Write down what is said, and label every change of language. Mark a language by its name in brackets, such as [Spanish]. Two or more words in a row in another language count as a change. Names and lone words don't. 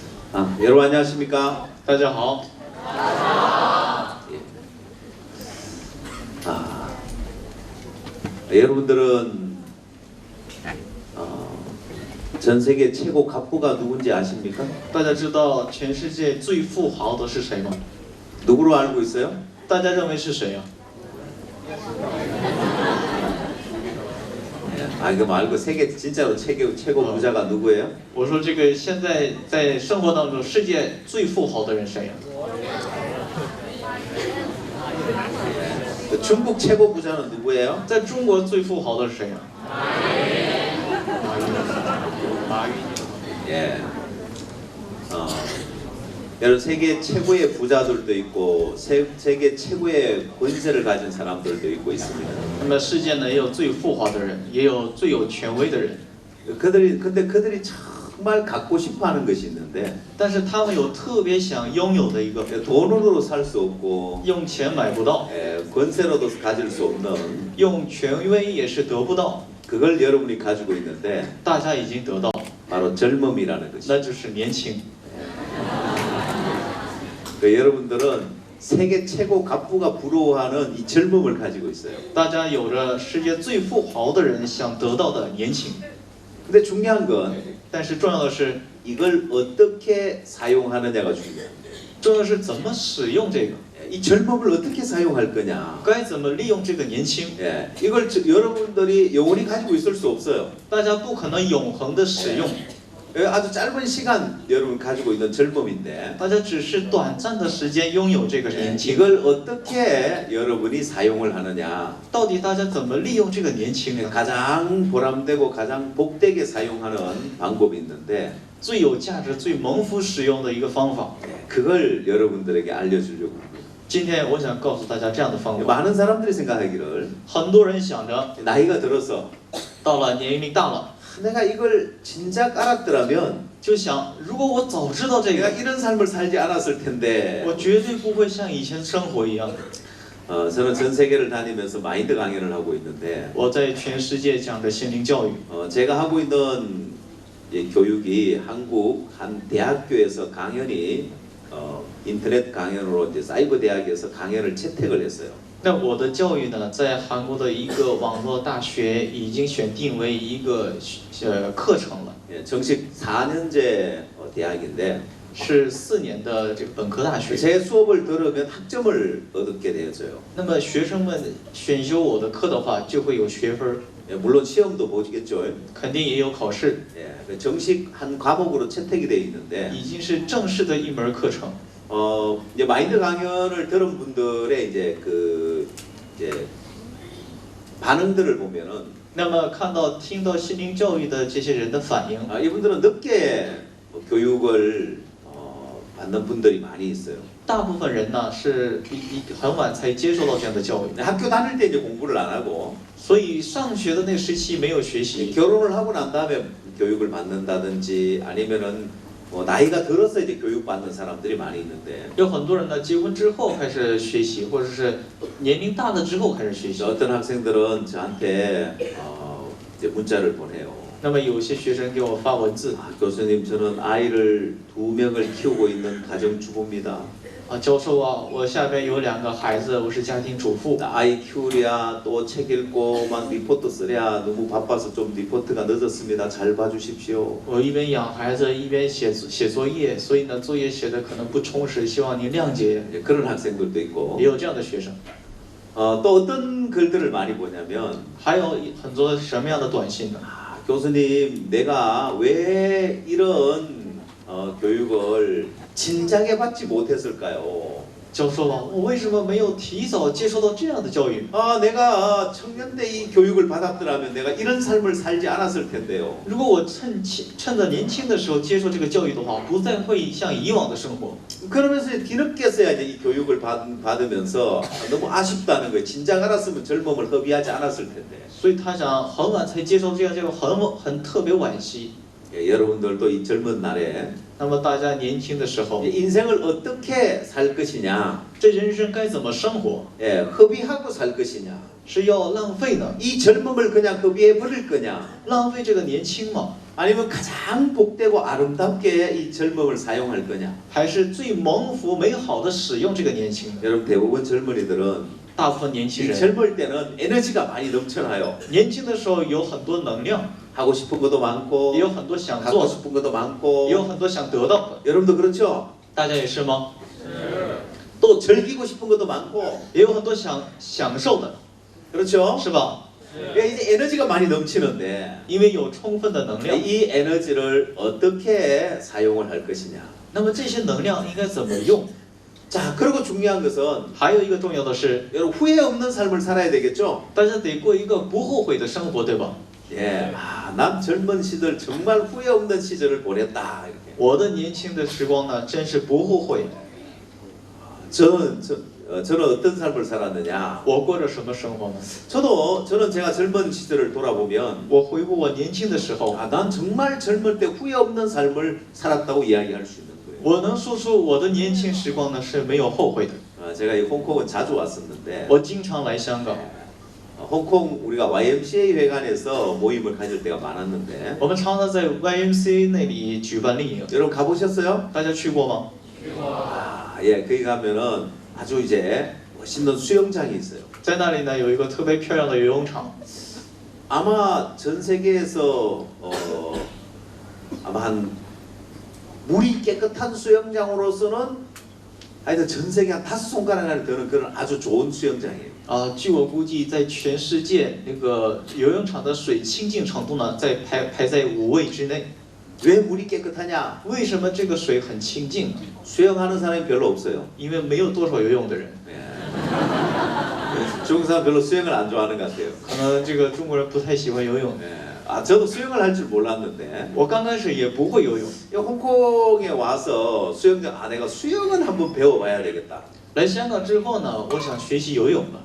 [Korean] 여러분 안녕하십니까? [Chinese] 大家好， [Korean] 여러분들은 전 세계 최고 갑부가 누군지 아십니까? [Chinese] 大家知道全世界最富豪的是谁吗？ [Korean] 누구로 알고 있어요? [Chinese] 大家认为是谁啊？ [Korean] 이거 말고 세계 진짜로 최고 부자가 누구예요? [Chinese] 我说这个现在在生活当中世界最富豪的人谁呀？ [Korean] 중국 최고 부자는 누구예요? [Chinese] 在中国最富豪的是谁呀？马云。 [Korean] 예. 여러분 세계 최고의 부자들도 있고 세계 최고의 권세를 가진 사람들도 있고 있습니다. [Chinese] 那么世界呢也有最富豪的人，也有最有权威的人。 [Korean] 근데 그들이 정말 갖고 싶어하는 것이 있는데 [Chinese] 但是他们有特别想拥有的一个， [Korean] 돈으로 살 수 없고 [Chinese] 用钱买不到， [Korean] 권세로도 가질 수 없는 [Chinese] 用权威也是得不到。 [Korean] 그걸 여러분이 가지고 있는데 [Chinese] 大家已经得到， [Korean] 바로 젊음이라는 것이죠. [Chinese] 那就是年轻。 [Korean] 여러분들은 세계 최고 갑부가 부러워하는 이 젊음을 가지고 있어요. [Chinese] 大家有着世界最富豪的人想得到的年轻， [Korean] 근데 중요한 건 [Chinese] 但是重要的是， [Korean] 이걸 어떻게 사용하느냐가 중요해요. [Chinese] 重要的是怎么使用这个， [Korean] 이 젊음을 어떻게 사용할 거냐. [Chinese] 该怎么利用这个年轻。 [Korean] 이걸 여러분들이 영원히 가지고 있을 수 없어요. [Chinese] 大家不可能永恒的使用， [Korean] 아주 짧은 시간 여러분 가지고 있는 젊음인데 [Chinese] 大家只是短暂的时间拥有这个年轻。 [Korean] 이걸 어떻게 여러분이 사용을 하느냐. [Chinese] 到底大家怎么利用这个年轻呢？ [Korean] 가장 보람되고 가장 복되게 사용하는 방법이 있는데 [Chinese] 最有价值、最蒙福使用的一个方法。 [Korean] 그걸 여러분들에게 알려주려고 합니다. [Chinese] 今天我想告诉大家这样的方法。 [Korean] 많은 사람들이 생각하기를 [Chinese] 很多人想着， [Korean] 나이가 들어서 [Chinese] 到了年龄大了， [Korean] 내가 이걸 진작 알았더라면 [Chinese] 就想，如果我早知道这 [Korean] 내가 [Chinese] 个， [Korean] 이런 삶을 살지 않았을 텐데 [Chinese] 我绝对不会像以前生活一样。 [Korean] 저는 전 세계를 다니면서 마인드 강연을 하고 있는데 [Chinese] 我在全世界讲着心灵教育。 [Korean] 제가 하고 있는 교육이 한국 한 대학교에서 강연이 인터넷 강연으로 이제 사이버 대학에서 강연을 채택을 했어요. [Chinese] 那我的教育呢，在韩国的一个网络大学已经选定为一个课程了， [Korean] 정식 4년제 대학인데 [Chinese] 是4年的这个本科大学。 [Korean] 제 수업을 들으면 학점을 얻게 되어져요. [Chinese] 那么学生们选修我的课的话，就会有学分， [Korean] 물론 시험도 보시겠죠. [Chinese] 肯定也有考試， [Korean] 정식 한 과목으로 채택이 되어 있는데 [Chinese] 已经是正式的一门课程。 [Korean] 이제 마인드 강연을 들은 분들의 이제 반응들을 보면은 [Chinese] 那么听到心灵教育的这些人的反应， [Korean] 이분들은 늦게 교육을 받는 분들이 많이 있어요. [Chinese] 大部分人呢是很晚才接受到这样的教育， [Korean] 학교 다닐 때 이제 공부를 안 하고 [Chinese] 所以上学的那个时期没有学习。 [Korean] 결혼을 하고 난 다음에 교육을 받는다든지 아니면은 나이가 들어서 이제 교육 받는 사람들이 많이 있는데 [Chinese] 有很多人呢，结婚之后开始学习，或者是年龄大了之后开始学习。 [Korean] 어떤 학생들은 저한테 이제 문자를 보내요. [Chinese] 那么有些学生给我发文字， [Korean] 교수님 저는 아이를 2명을 키우고 있는 가정주부입니다. [Chinese] 教授啊，我下边有2个孩子，我是家庭主妇。 [Korean] 아이 키우랴 또 책 읽고 막 리포트 쓰랴 너무 바빠서 좀 리포트가 늦었습니다. 잘 봐주십시오. [Chinese] 我一边养孩子一边写作业，所以呢作业写的可能不充实，希望您谅解。 [Korean] 그런 학생들도 있고 [Chinese] 也有这样的学生。 [Korean] 또 어떤 글들을 많이 보냐면 [Chinese] 还有很多什么样的短信呢？ [Korean] 교수님 내가 왜 이런 교육을 진작에 받지 못했을까요? [Chinese] 教授啊，我为什么没有提早接受到这样的教育？ [Korean] 내가 청년 때 이 교육을 받았더라면 내가 이런 삶을 살지 않았을 텐데요. [Chinese] 如果我趁着年轻的时候接受这个教育的话，不再会像以往的生活。 [Korean] 그러면서 뒤늦게서야 이제 이 교육을 받으면서 너무 아쉽다는 거예요. 진작 알았으면 젊음을 허비하지 않았을 텐데. [Chinese] 所以他想很晚才接受这样教育，很特别惋惜。 [Korean] 여러분들도 이 젊은 날에 [Chinese] 那么大家年轻的时候， [Korean] 인생을 어떻게 살 것이냐, [Chinese] 这人生该怎么生活？ [Korean] 허비하고 살 것이냐, [Chinese] 是要浪费呢？ [Korean] 이 젊음을 그냥 허비해 버릴 거냐, [Chinese] 浪费这个年轻吗？ [Korean] 아니면 가장 복되고 아름답게 이 젊음을 사용할 거냐? [Chinese] 还是最蒙福美好的使用这个年轻呢？ [Korean] 여러분 대부분 젊은이들은 [Chinese] 大部分年轻 [Korean] 이 [Chinese] 人 [Korean] 젊을 때는 에너지가 많이 넘쳐나요. [Chinese] 年轻的时候有很多能量， [Korean] 하고 싶은 것도 많고 [Chinese] 也有很多想 [Korean] 갖고 [Chinese] 做的， [Korean] 싶은 것도 많고 [Chinese] 也有很多想得到的。 [Korean] 여러분도 그렇죠? [Chinese] 大家也是吗？ [Korean] 또 즐기고 싶은 것도 많고 [Chinese] 也有很多想享受的， [Korean] 그렇죠? [Chinese] 是吧？ [Korean] 그러니까 이제 에너지가 많이 넘치는데 [Chinese] 因为有充分的能量， [Korean] 이 에너지를 어떻게 사용을 할 것이냐? [Chinese] 那么这些能量应该怎么用？ [Korean] 자, 그리고 중요한 것은 [Chinese] 还有一个重要的是， [Korean] 여러분 후회 없는 삶을 살아야 되겠죠? [Chinese] 大家得过一个不后悔的生活，对吧？ [Korean] 예, 난 젊은 시절 정말 후회 없는 시절을 보냈다. 이렇게. [Chinese] 我的年轻的时光呢，真是不后悔。 [Korean] 저는 어떤 삶을 살았느냐? [Chinese] 我过着什么生活呢？ [Korean] 저는 제가 젊은 시절을 돌아보면 [Chinese] 我回顾我年轻的时候， [Korean] 난 정말 젊을 때 후회 없는 삶을 살았다고 이야기할 수 있는 거예요. [Chinese] 我能说出我的年轻时光呢是没有后悔的。 [Korean] 제가 이 홍콩은 자주 왔었는데 [Chinese] 我经常来香港， [Korean] 홍콩 우리가 YMCA 회관에서 모임을 가질 때가 많았는데 [Chinese] 我们常常在 YMCA 那里举办丽营， [Korean] 여러분 가보셨어요? [Chinese] 大家去过吗？ [Korean] 예, 거기 가면은 아주 이제 멋있는 수영장이 있어요. [Chinese] 在那里呢有一个特别漂亮的游泳场， [Korean] 아마 전 세계에서 아마 한 물이 깨끗한 수영장으로서는 하여튼 전 세계 한 5손가락 안에 드는 그런 아주 좋은 수영장이에요. [Chinese] 据我估计，在全世界那个游泳场的水清净程度呢，排在5位之内。 [Korean] 왜 물이 깨끗하냐? [Chinese] 为什么这个水很清净呢？ [Korean] 수영하는 사람이 별로 없어요. [Chinese] 因为没有多少游泳的人， [Korean] 중국 사람 별로 수영을 안 좋아하는 것 같아요. [Chinese] 可能这个中国人不太喜欢游泳。 [Korean] 저도 수영을 할 줄 몰랐는데 [Chinese] 我刚开始也不会游泳， [Korean] 이 홍콩에 와서 수영장 내가 수영은 한번 배워봐야 되겠다. [Chinese] 来香港之后呢，我想学习游泳了，